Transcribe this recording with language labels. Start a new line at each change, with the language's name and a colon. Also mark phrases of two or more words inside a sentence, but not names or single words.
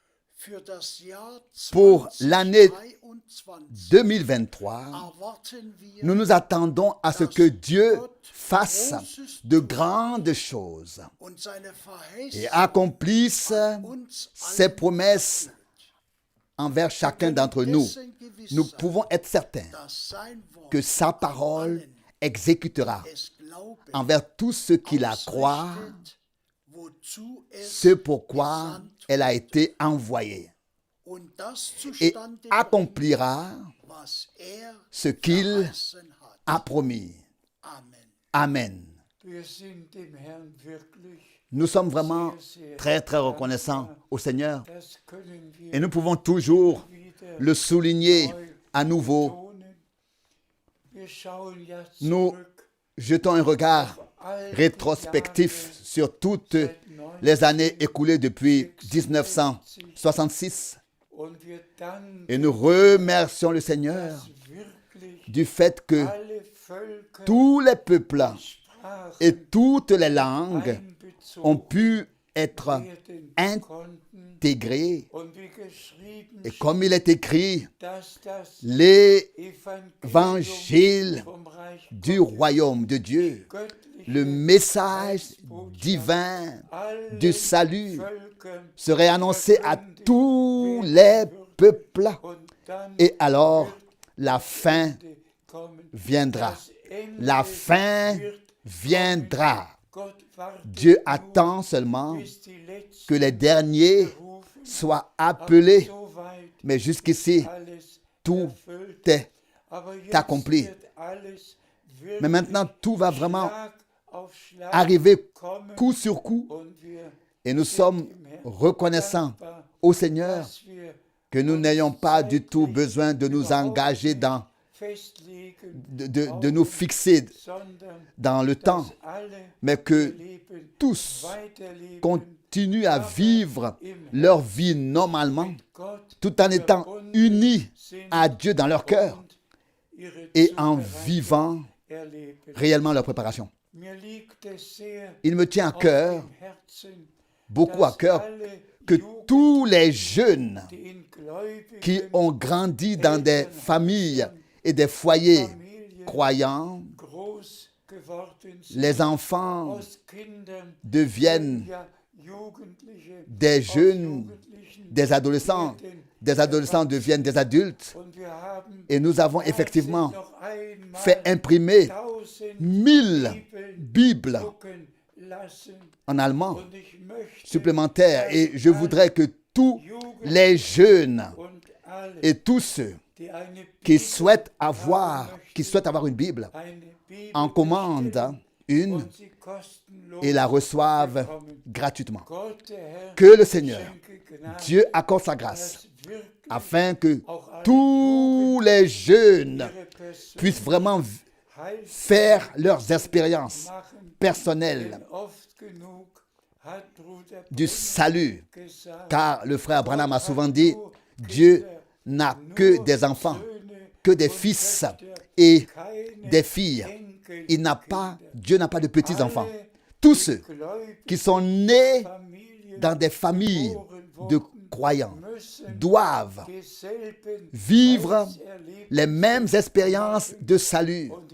French: Pour l'année 2023, nous nous attendons à ce que Dieu fasse de grandes choses et accomplisse ses promesses envers chacun d'entre nous. Nous pouvons être certains que sa parole exécutera
German: es glaubet,
French: envers tous ceux qui la croient
German: ausrichtet, wozu es
French: ce pourquoi
German: gesandt
French: elle a été envoyée
German: und das
French: et
German: zustande bringt,
French: accomplira
German: was
French: ce qu'il
German: verheißen hat.
French: a promis.
German: Amen.
French: Amen.
German: Wir sind dem Herrn wirklich,
French: Nous sommes vraiment très très reconnaissants au Seigneur
German: das können wir
French: et nous pouvons toujours
German: wieder
French: le souligner à nouveau.
German: betonen. Wir schauen ja
French: Nous
German: zurück
French: jetons un regard
German: auf alte
French: rétrospectif
German: Jahre
French: sur toutes
German: seit
French: les années écoulées depuis 1966
German: und wir danken,
French: et nous remercions le Seigneur
German: dass wirklich
French: du fait que
German: alle Völker,
French: tous les peuples
German: Sprachen
French: et toutes les langues ont
German: einbezogen
French: pu être
German: werden konnten
French: intégrés.
German: und wie geschrieben
French: Et comme il est écrit,
German: dass das
French: l'évangile
German: Evangelium vom Reich
French: du royaume de Dieu,
German: göttliche
French: le message divin
German: alle
French: du salut
German: Völkern
French: serait annoncé à tous les peuples.
German: und dann
French: Et alors, la fin
German: kommen.
French: viendra.
German: Das Ende
French: La fin
German: wird
French: viendra.
German: Gott wartet
French: Dieu
German: nur,
French: attend seulement
German: bis die letzten
French: que les derniers
German: berufen,
French: soient appelés.
German: soweit
French: Mais jusqu'ici,
German: alles
French: tout
German: erfüllt.
French: est
German: Aber jetzt
French: accompli.
German: wird alles wirklich
French: Mais maintenant, tout va vraiment
German: Schlag auf Schlag
French: arriver
German: kommen
French: coup sur coup.
German: und wir
French: Et nous sommes reconnaissants au Seigneur
German: dass wir
French: que nous n'ayons pas du tout besoin de nous engager dans,
German: festlegen,
French: de nous fixer
German: sondern
French: dans le temps,
German: dass alle
French: mais que
German: ihr Leben
French: tous
German: weiterleben
French: continuent à vivre leur vie normalement,
German: mit Gott
French: tout en étant unis
German: sind
French: à Dieu dans leur cœur
German: und ihre
French: et en
German: Zubereitung
French: vivant
German: erleben.
French: réellement leur préparation.
German: Mir liegt es sehr
French: Il me tient à
German: auf
French: cœur,
German: dem Herzen,
French: beaucoup à
German: dass
French: cœur,
German: alle
French: que
German: Jugendlichen,
French: tous les jeunes
German: die in gläubigen
French: qui ont grandi dans des familles et des foyers
German: Familien
French: croyants,
German: groß geworden sind,
French: les enfants
German: aus Kindern
French: deviennent
German: ja Jugendliche,
French: des
German: aus
French: jeunes,
German: Jugendlichen
French: des adolescents deviennent des adultes.
German: und wir haben
French: Et nous avons effectivement
German: noch einmal
French: fait imprimer
German: 1000
French: 1000 Bibles
German: drucken lassen
French: en allemand
German: und ich möchte
French: supplémentaires. Et je voudrais que tous les jeunes
German: und alle,
French: et tous ceux
German: die eine
French: qui
German: Bibel
French: souhaitent avoir une Bible
German: eine Bibel
French: en commandent une
German: und sie kostenlos
French: et la reçoivent
German: bekommen.
French: gratuitement.
German: Gott, der Herr,
French: Que le Seigneur,
German: schenke Gnade,
French: Dieu accorde sa grâce
German: dass wirklich
French: afin que
German: auch alle
French: tous les jeunes
German: ihre Persönlichkeit
French: puissent vraiment faire leurs expériences
German: machen.
French: personnelles
German: Denn oft genug hat Bruder
French: du salut.
German: gesagt,
French: Car le frère Branham a souvent dit, Dieu n'a que des enfants, que des fils et des filles. Dieu n'a pas de petits-enfants. Tous ceux qui sont nés dans des familles de croyants doivent vivre les mêmes expériences de salut.